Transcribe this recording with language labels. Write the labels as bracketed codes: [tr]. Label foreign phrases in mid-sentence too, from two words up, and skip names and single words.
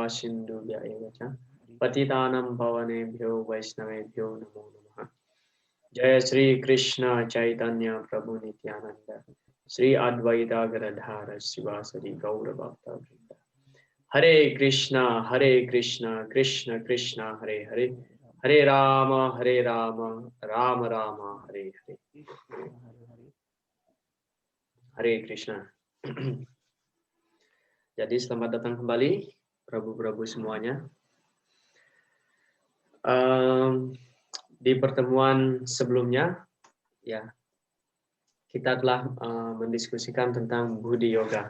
[sa] सिन्धुभ्य एव च पतितानां पावनेभ्यो वैष्णवेभ्यो नमो नमः जय श्री कृष्ण चैतन्य प्रभु नित्यानन्द श्री अद्वैत गदाधर श्रीवासादि गौर भक्त वृन्द हरे कृष्ण कृष्ण कृष्ण हरे हरे हरे राम राम राम हरे हरे हरे कृष्ण. [id] Jadi selamat datang kembali Prabu-Prabu semuanya. Di pertemuan sebelumnya ya kita telah mendiskusikan tentang Budi Yoga.